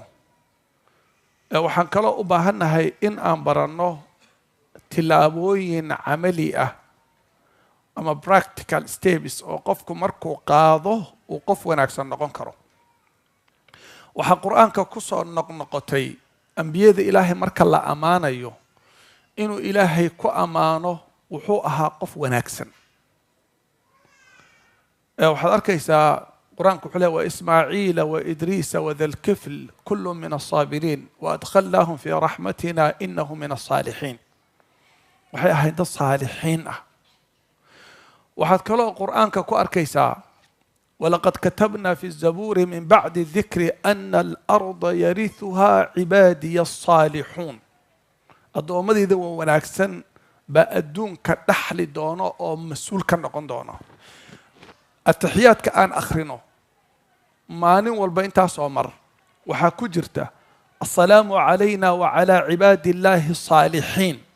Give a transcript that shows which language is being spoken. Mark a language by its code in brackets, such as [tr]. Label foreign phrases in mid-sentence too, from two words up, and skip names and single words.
[so] waxaan kaloo u baahannahay in aan baranno tilaabooyin camali ah ama practical steps oo qofku markuu qaado uu qof wanaagsan noqon karo. waxaa qur'aanka ku soo noqnoqotay ambiyada ilaahay marka la ammaanayo inuu ilaahay ku ammaano wuxuu ahaa qof wanaagsan. waxaad arkaysaa [ar] قرآن كحله وإسماعيل وإدريس وذا الكفل كل من الصابرين وأدخلناهم في رحمتنا إنه من الصالحين. [so] waxay ahayd dad saalixiin ah. waxaad kaloo qur'aanka ku arkaysaa [ar] ولقد كتبنا في الزبور من بعد الذكر أن الأرض يرثها عبادي الصالحون. [so] addoomadayda wanaagsan baa adduunka dhaxli doono oo mas-uul ka noqon doono. ataxiyaadka aan akhrino maalin walba intaasoo mar waxaa ku jirta [ar] السلام علينا وعلى عباد الله الصالحين.